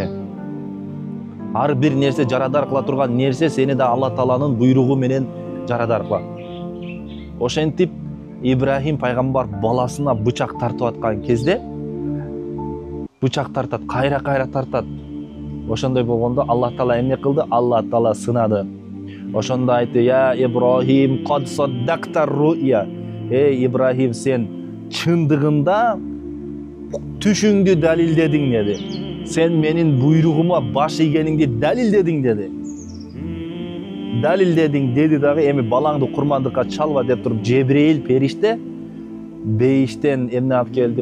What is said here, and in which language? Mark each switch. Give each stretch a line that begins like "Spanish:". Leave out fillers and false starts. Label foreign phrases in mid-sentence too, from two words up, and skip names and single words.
Kyrgyz: Ар бир нерсе жарадар кыла турган нерсе сени да Аллах Тааланын буйругу менен жарадар кылат. Ошентип Ибрахим пайгамбар баласына бычак тартып аткан кезде бычак тартат, кайра тартат. Ошондой болгондо Аллах Таала эмне кылды? Аллах Таала сынады. Ошондо айтты:
Arabic: "يا إبراهيم قد صدقت الرؤيا."
Kyrgyz: Эй Ибрахим, сен чындыгында түшүңдү далилдедиң деди. Сен менин буйругума баш ийгениңди далилдедиң деди. Далилдедиң деди дагы, эми балаңды курмандыкка чалба деп туруп Жебрейил периште бейиштен эмне алып келди?